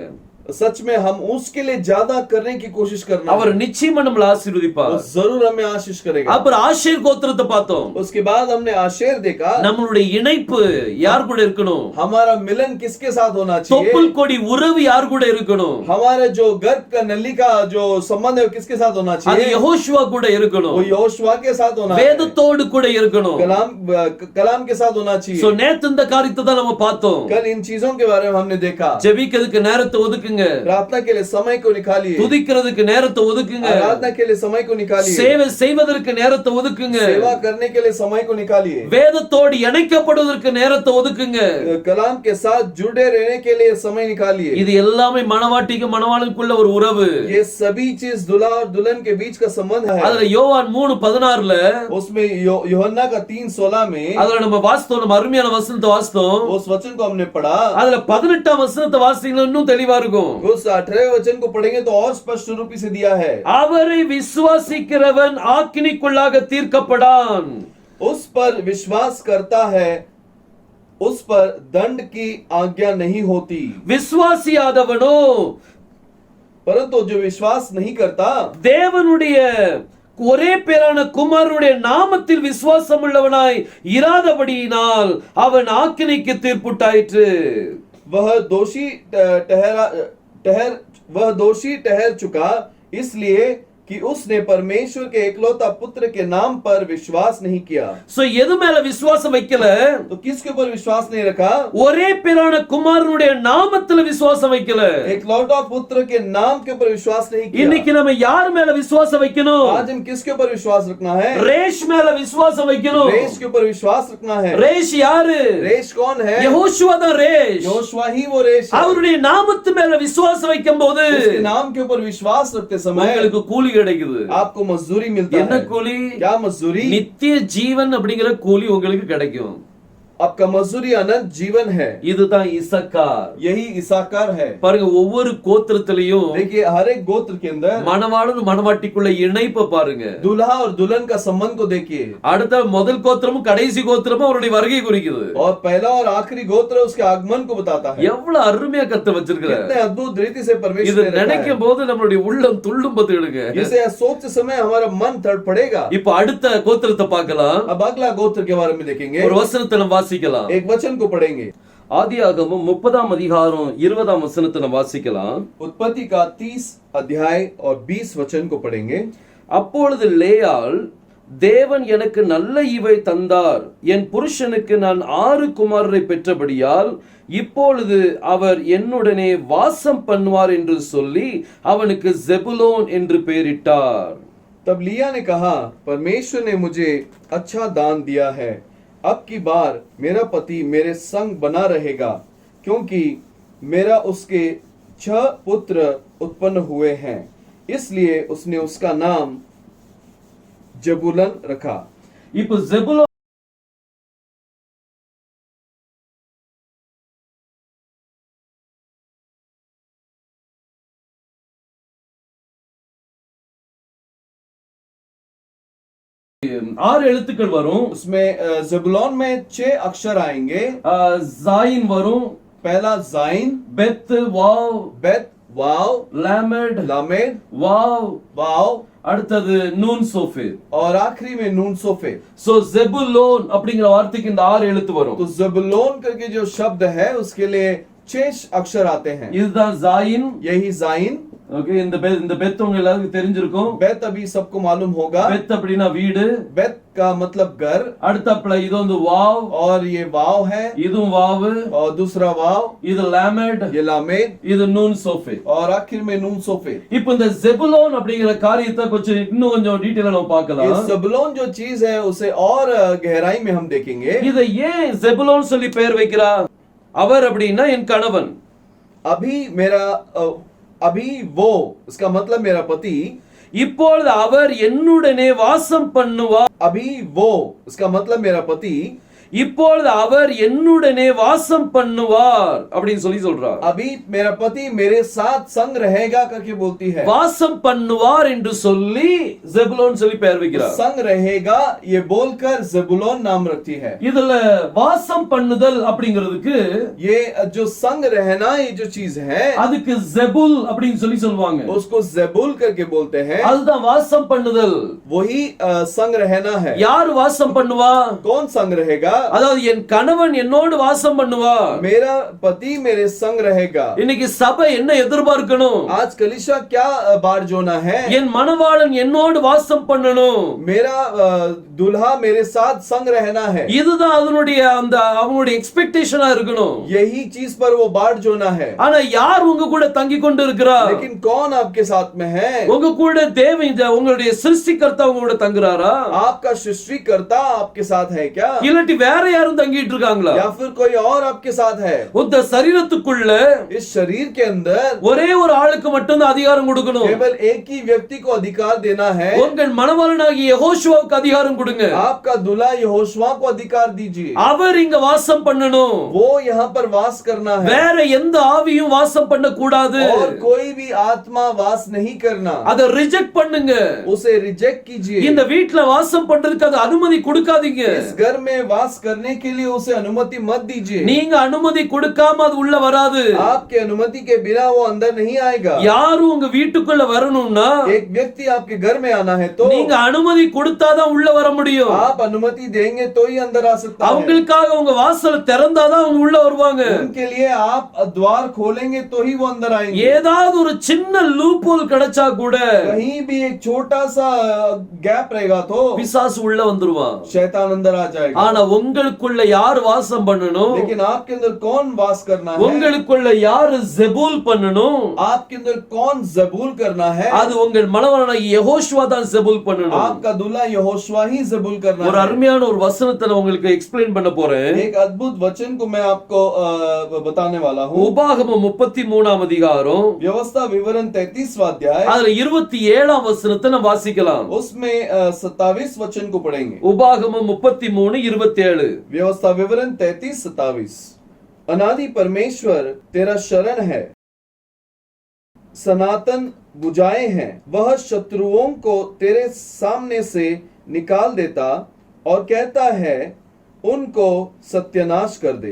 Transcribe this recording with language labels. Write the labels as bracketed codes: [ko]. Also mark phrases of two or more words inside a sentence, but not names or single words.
[hi] सच में हम उसके लिए ज्यादा करने की कोशिश करना [ta] அவர் நிச்சயமா நம்மள ஆசீர்வதிப்பார். [hi] वो जरूर हमें आशीष करेगा। [ta] அப்புறம் ஆஷேர் கோத்திரத்தை பார்த்தோம். [hi] उसके बाद हमने आशेर देखा। [ta] நம்மளுடைய இணைப்பு யார் கூட இருக்கணும்? [hi] हमारा मिलन किसके साथ होना चाहिए? [ta] தொப்புள் கொடி உறவு யார் கூட இருக்கணும்? [hi] हमारा जो गर्भ का नली का जो संबंध है वो किसके साथ होना [ta] அது [hi] चाहिए? [ta] யெகோஷுவா கூட இருக்கணும். [hi] वो यहोशुआ के साथ होना है। [ta] வேதத்தோடு கூட இருக்கணும். [hi] कलाम के साथ होना चाहिए। [ta] சோ நேத்து இந்த காரியத்தை தான் நம்ம பார்த்தோம். [hi] कल इन चीजों के बारे में हमने देखा। [ta] ஜெபிக்கிறதுக்கு நேரத்தை ஒதுக்குங்க. [hi] प्रार्थना के लिए समय को निकालिए। [ta] துதிக்கிறதுக்கு நேரத்தை ஒதுக்குங்க. [hi] आराधना के लिए समय को निकालिए। [ta] சேவை செய்வதற்கு நேரத்தை ஒதுக்குங்க. [hi] सेवा करने के लिए समय को निकालिए। [ta] வேதத்தோடு இணைக்கப்படுவதற்கு நேரத்தை ஒதுக்குங்க. [hi] कलाम के साथ जुड़े रहने के लिए समय निकालिए। [ta] இது எல்லாமே மணவாட்டிக்கு மணவாளனுக்குள்ள ஒரு உறவு. [hi] ये सभी चीज दूल्हा और दुल्हन के बीच का संबंध है। [ta] அதுல யோவான் 3:16ல [hi] उसमें यूहन्ना का 3:16 में [ta] அதுல நம்ம வாசித்தோம், நம்ம அருமையான வசனத்தை வாசித்தோம். [hi] उस वचन को हमने पढ़ा। [ta] அதுல 18ஆம் வசனத்தை வாசித்தீங்கன்னா இன்னும் தெளிவா இருக்கும். [hi] उस 18वें वचन को पढ़ेंगे तो और स्पष्ट रूप से दिया है, [ta] அவரை விசுவாசிக்கிறவன் ஆக்கினிக்குள்ளாக தீர்க்கப்படான். [hi] उस पर विश्वास करता है, उस पर दंड की आज्ञा नहीं होती। [ta] விசுவாசியாதவனோ [hi] परंतु जो विश्वास नहीं करता, [ta] தேவனுடைய ஒரே பேரான குமாரனுடைய நாமத்தில் விசுவாசம் உள்ளவனாய் இராதபடியினால் அவன் ஆக்கினைக்கு தீர்ப்புட்டாயிற்று. [hi] वह दोषी ठहर चुका, इसलिए कि उसने परमेश्वर के एकलौता पुत्र के नाम पर विश्वास नहीं किया। [ta] சோ எது மேல விசுவாசம் வைக்கல? [hi] तो किसके ऊपर विश्वास नहीं रखा? [ta] ஒரே பேரான குமாரனுடைய நாமத்துல விசுவாசம் வைக்கல. [hi] एकलौता पुत्र के नाम के ऊपर विश्वास नहीं किया। [ta] இன்னைக்கு நம்ம யார் மேல விசுவாசம் வைக்கணும்? [hi] आज हम किसके ऊपर विश्वास रखना है? [ta] ரேஷ் மேல விசுவாசம் வைக்கணும். [hi] रेश के ऊपर विश्वास रखना है। [ta] ரேஷ் யாரு? [hi] रेश कौन है? [ta] யெகோஷுவா தான் ரேஷ். [hi] योशुआ ही वो रेश है। [ta] அவருடைய நாமத்து மேல விசுவாசம் வைக்கும்போது [hi] उसके नाम के ऊपर विश्वास रखते समय [ta] உங்களுக்கு கூலி கிடைக்குது. [hi] आपको मजदूरी मिलता [ta] என்ன [hi] है। [ta] கூலி? [hi] क्या मजदूरी? [ta] நித்திய ஜீவன் அப்படிங்கிற கூலி உங்களுக்கு கிடைக்கும். [hi] आपका मजदूरी अनंत जीवन है। [ta] இதுதான் இசக்கார். [hi] यही इसाकार है। [ta] பாருங்க, ஒவ்வொரு கோத்திரத்திலையும் [hi] देखिए हर एक गोत्र के अंदर [ta] மணவாளன் மணவாட்டிக்குள்ள இணைப்பை பாருங்க. [hi] दूल्हा और दुल्हन का संबंध को देखिए। [ta] அடுத்த முதல் கோத்திரமும் கடைசி கோத்திரமும் அவருடைய வருகை குறிக்குது. [hi] और पहला और आखिरी गोत्र उसके आगमन को बताता है। [ta] எவ்வளவு அருமையா கத்த வச்சிருக்கிறார். [hi] कितने अद्भुत रीति से परमेश्वर [ta] இது [hi] ने रखा [ta] நினைக்கும் [hi] है। [ta] போது நம்மளுடைய உள்ளம் துள்ளும் பத்துடுங்க. [hi] इसे सोचते समय हमारा मन तड़पड़ेगा। [ta] இப்ப அடுத்த கோத்திரத்தை பார்க்கலாம். [hi] अब अगला गोत्र के बारे में देखेंगे। [ta] ஒரு வசனத்தை நம்ம வாசிக்கலாம். [hi] एक वचन को पढ़ेंगे। [ta] ஆதியாகமம் 30ஆம் அதிகாரம் 20ஆம் வசனத்தை நம்ம வாசிக்கலாம். [hi] उत्पत्ति का 30 अध्याय और 20 वचन को पढ़ेंगे। [ta] அப்பொழுது லேயாள், தேவன் எனக்கு நல்ல ஈவை தந்தார், என் புருஷனுக்கு நான் 6 குமாரரை பெற்றபடியால் இப்பொழுது அவர் என்னுடனே வாசம் பண்ணுவார் என்று சொல்லி அவனுக்கு ஜெபுலோன் என்று பெயரிட்டார். [hi] तब लिया ने कहा, परमेश्वर ने मुझे अच्छा दान दिया है, अब की बार मेरा पति मेरे संग बना रहेगा, क्योंकि मेरा उसके 6 पुत्र उत्पन्न हुए हैं, इसलिए उसने उसका नाम जबूलन रखा। [ta] இப்ப ஜெபுலோன் ஆறு எழுத்துக்கள் வரும். [hi] उसमें जबूलून में 6 अक्षर आएंगे। [ta] ஜாயின் வரும், [hi] पहला जाइन, [ta] பெத், வாவ், [hi] बेत, वाव, [ta] லாமெட், [hi] लामेड, [ta] வாவ், [hi] वाव [ta] அடுத்தது நூன் சோஃபேத். [hi] और आखिरी में नून सोफे। [ta] சோ ஜெபுலோன் அப்படிங்கிற வார்த்தைக்கு இந்த 6 எழுத்து வரும். [hi] तो जबूलून करके जो शब्द है उसके लिए 6 अक्षर आते हैं। [ta] இதுதான் ஜாயின். [hi] यही जाइन। [ta] ஓகே, இந்த பெத் உங்க எல்லாருக்கும் தெரிஞ்சிருக்கும். [hi] बेत अभी सबको मालूम होगा। [ta] பெத் அப்படினா வீடு. [hi] बेत का मतलब घर। [ta] அடுத்தப்ல இது வந்து வாவ், [hi] और ये वाव है। [ta] இதுவும் வாவ், [hi] और दूसरा वाव, [ta] இது லாமெட், [hi] ये लामेड, [ta] இது நூன் சோஃபேத். [hi] और आखिर में नून सोफे। [ta] இப்போ இந்த ஜெபுலோன் அப்படிங்கிற காரியத்தை இன்னும் கொஞ்சம் டீடைலா நம்ம [hi] ये [ta] பார்க்கலாம். [hi] जबूलून जो चीज है उसे और गहराई में हम देखेंगे। [ta] இதை ஏன் ஜெபுலோன் சொல்லி பெயர் வைக்கிறா? அவர் அப்படின்னா என் கணவன். [hi] अभी वो, इसका मतलब मेरा पति। [ta] இப்பொழுது அவர் என்னுடனே வாசம் பண்ணுவார். [hi] अभी वो, इसका मतलब मेरा पति। [ta] இப்பொழுது அவர் என்னுடனே வாசம் பண்ணுவார் அப்படின்னு சொல்லி சொல்றார். [hi] अभी मेरा पति मेरे साथ संग रहेगा करके बोलती है। [ta] வாசம் பண்ணுவார் என்று சொல்லி ஜெபுலோன் சொல்லி பெயர் வைக்கிறார். [hi] संग रहेगा ये बोलकर जबूलून नाम रखती है। [ta] இதுல வாசம் பண்ணுதல் அப்படிங்கிறதுக்கு [hi] ये जो संग रहना, ये जो चीज है [ta] அதுக்கு ஜெபுல் அப்படின்னு சொல்லி சொல்லுவாங்க. [hi] उसको जेबुल करके बोलते हैं। [ta] அதுதான் வாசம் பண்ணுதல். [hi] वही संग रहना है। [ta] யார் வாசம் பண்ணுவா? [hi] कौन संग रहेगा? [ta] அதாவது என் கணவன் என்னோடு வாசம் பண்ணுவா. [hi] मेरा पति मेरे संग रहेगा। [ta] இன்னைக்கு சபை என்ன எதிர்பார்க்கணும்? [hi] आज कलीसिया क्या बार जोना है? [ta] என் மணவாளன் என்னோடு வாசம் பண்ணணும். [hi] मेरा दूल्हा मेरे साथ संग रहना है। [ta] இதுதான் அதனுடைய அந்த அவங்களுடைய எக்ஸ்பெக்டேஷனா இருக்கணும். [hi] यही चीज पर वो बार जोना है। [ta] ஆனா யார் உங்க கூட தங்கி கொண்டு இருக்கிறார்? [hi] लेकिन कौन आपके साथ में है? [ta] உங்க கூட உங்களுடைய சிருஷ்டிகர்த்தா உங்க கூட தங்குறாரா? [hi] आपका सृष्टिकर्ता आपके साथ है क्या? [ta] இல்லாட்டி வேற யாரும் தங்கிட்டு இருக்காங்களா? [hi] या फिर कोई और आपके साथ है? [ta] இந்த சரீரத்துக்குள்ள [hi] इस शरीर के अंदर [ta] ஒரே ஒரு ஆளுக்கு மட்டும் தான் அதிகாரம் கொடுக்கணும். [hi] केवल एक ही व्यक्ति को अधिकार देना है. [ta] உங்கள் மணவாளனாகிய யெகோஷுவாவுக்கு அதிகாரம் கொடுங்க. [hi] आपका दूल्हा यहोशुआ को अधिकार दीजिए. [ta] அவர் இங்க வாசம் பண்ணணும். [hi] वो यहाँ पर वास करना है. [ta] வேற எந்த ஆவியும் வாசம் பண்ண கூடாது. [hi] और कोई भी आत्मा वास नहीं करना. [ta] அதை ரிஜெக்ட் பண்ணுங்க. [hi] उसे रिजेक्ट कीजिए. [ta] இந்த வீட்ல வாசம் பண்றதுக்கு அது அனுமதி கொடுக்காதீங்க. [hi] इस घर में वास करने के लिए उसे अनुमति मत दीजिए. [ta] நீங்க அனுமதி கொடுக்காம அது உள்ள வராது. [hi] आपके अनुमति के बिना वो अंदर नहीं आएगा. [ta] யாரும் உங்க வீட்டுக்குள்ள வரணும்னா [hi] एक व्यक्ति आपके घर में आना है तो [ta] நீங்க அனுமதி கொடுத்தாதான் உள்ள வர முடியும். [hi] आप अनुमति देंगे तो ही अंदर आ सकता है. [ta] அவங்களுக்காக உங்க வாசலை திறந்தாதான் அவங்க உள்ள வருவாங்க. [hi] उनके लिए आप द्वार खोलेंगे तो ही वो अंदर आएंगे. [ta] ஏதாவது ஒரு சின்ன லூப் ஹோல் கிடைச்சா கூட [hi] कहीं भी एक छोटा सा गैप रहेगा तो [ta] பிசாசு உள்ள வந்துருவான். [hi] शैतान अंदर आ जाएगा. [ta] ஆனா உங்களுக்குள்ள யார் வாசம் பண்ணணும்? [hi] लेकिन आपके अंदर कौन वास करना है? [ta] உங்களுக்குள்ள யார் ஜெபூல் பண்ணணும்? [hi] आपके अंदर कौन जबूल करना है? [ta] அது உங்கள் மணவாளனாகிய யெகோஷுவா தான் ஜெபூல் பண்ணணும். [hi] आपका दूल्हा यहोशुआ ही जबूल करना [ta] ஒரு [hi] है. [ta] அருமையான ஒரு வசனத்தை நான் உங்களுக்கு எக்ஸ்பிளைன் பண்ண போறேன். [hi] एक अद्भुत वचन को मैं आपको बताने वाला हूँ. [ta] உபாகமம் 33ஆம் அதிகாரம் [hi] व्यवस्था विवरण 33वां अध्याय, [ta] அதுல 27ஆம் வசனத்தை நாம் வாசிக்கலாம். [hi] उसमें 27 वचन को पढ़ेंगे. [ta] உபாகமம் 33:27. [hi] व्यवस्था विवरण 33-27. अनादि परमेश्वर तेरा शरण है, सनातन बुझाए हैं, वह शत्रुओं को तेरे सामने से निकाल देता और कहता है उनको सत्यानाश कर दे.